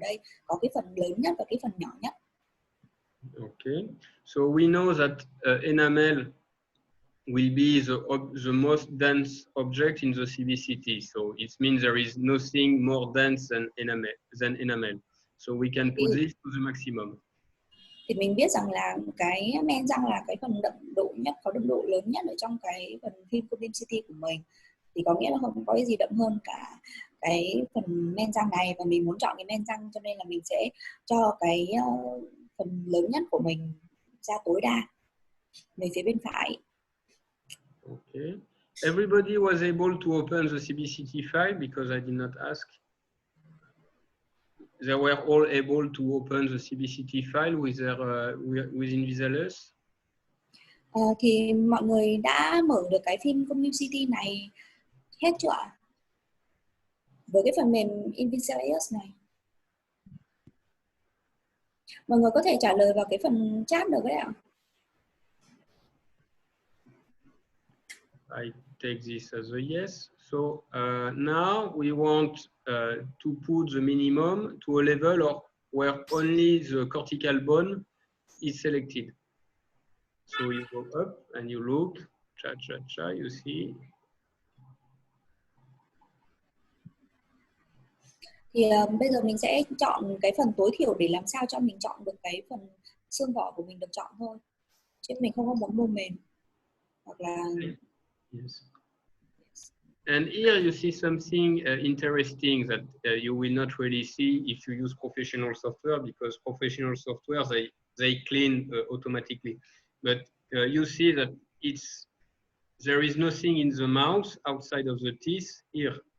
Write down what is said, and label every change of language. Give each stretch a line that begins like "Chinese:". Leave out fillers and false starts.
Vietnamese: Ở đây có cái phần lớn nhất và cái phần nhỏ nhất.
English: Okay, so we know that enamel will be the most dense object in the CBCT. So it means there is nothing more dense than enamel. So we can put this to the maximum.
Vietnamese: Thì mình biết rằng là cái men răng là cái phần đậm độ nhất, có đậm độ lớn nhất ở trong cái phần phim CBCT của mình. Thì có nghĩa là không có cái gì đậm hơn cả cái phần men răng này, và mình muốn chọn cái men răng cho nên là mình sẽ cho cái phần lớn nhất của mình ra tối đa về phía bên phải.
English: Okay. Everybody was able to open the CBCT file because I did not ask. They were all able to open the CBCT file with their with Invisalign.
Vietnamese: Thì mọi người đã mở được cái phim CBCT này hết chưa ạ? Với cái phần mềm Invisalign này. Mọi người có thể trả lời vào cái phần chat được đấy ạ.
English: I take this as a yes. So now we want to put the minimum to a level of where only the cortical bone is selected. So you go up and you look, you see.
Vietnamese: Thì bây giờ mình sẽ chọn cái phần tối thiểu để làm sao cho mình chọn được cái phần xương vỏ của mình được chọn thôi. Chứ mình không có muốn mô mềm. Hoặc là...
English: Yes. And here you see something interesting that you will not really see if you use professional software, because professional software, they clean automatically. But you see that there is nothing in the mouth outside of the teeth here.